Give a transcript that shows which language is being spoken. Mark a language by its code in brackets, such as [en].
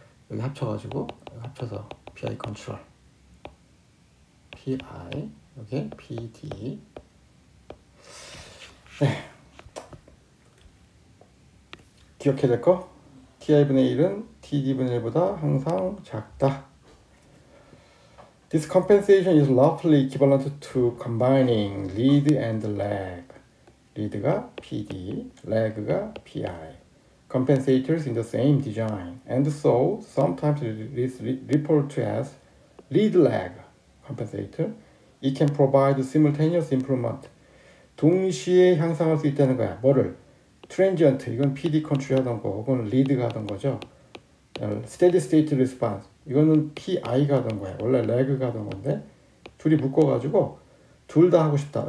[ko] 여기 합쳐가지고 합쳐서 PI 컨트롤, PI, 여기 PD. 네. 기억해야 될 거, TI분의 1은 TD분의 1보다 항상 작다. [en] This compensation is roughly equivalent to combining lead and lag. lead가 PD, lag가 PI. compensators in the same design, and so sometimes it is referred to as lead lag compensator. It can provide simultaneous improvement. [ko] 동시에 향상할 수 있다는 거야. 뭐를? 트랜지언트, 이건 PD 컨트롤 하던 거, 혹은 리드가 하던 거죠. 스테디 스테이트 리스폰스, 이거는 PI가 하던 거야. 원래 레그가 하던 건데 둘이 묶어가지고 둘 다 하고 싶다.